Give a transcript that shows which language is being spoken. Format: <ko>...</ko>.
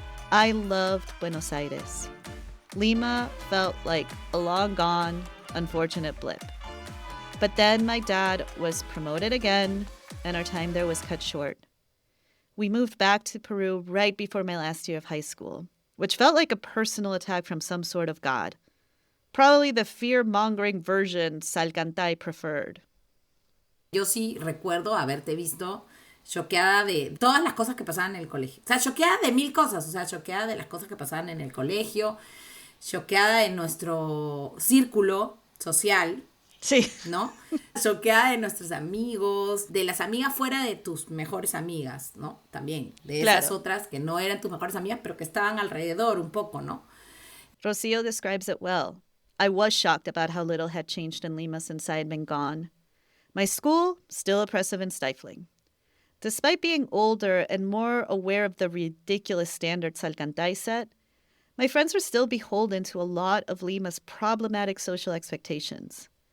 <en>I loved Buenos Aires. Lima felt like a long-gone, unfortunate blip. But then my dad was promoted again, and our time there was cut short. We moved back to Peru right before my last year of high school, which felt like a personal attack from some sort of god. Probably the fear-mongering version Salcantay preferred.</en> <es>Yo sí recuerdo haberte visto choqueada de todas las cosas que pasaban en el colegio. O sea, choqueada de mil cosas. O sea, choqueada de las cosas que pasaban en el colegio, choqueada en nuestro círculo social, Sí. ¿no? Choqueada de nuestros amigos, de las amigas fuera de tus mejores amigas, ¿no? También, de esas otras que no eran tus mejores amigas, pero que estaban alrededor un poco, ¿no?</es> <en>Rocío describes it well. I was shocked about how little had changed in Lima since I had been gone. My school, still oppressive and stifling. Despite being older and more aware of the ridiculous standards Salcantay set, my friends were still beholden to a lot of Lima's problematic social expectations.</en>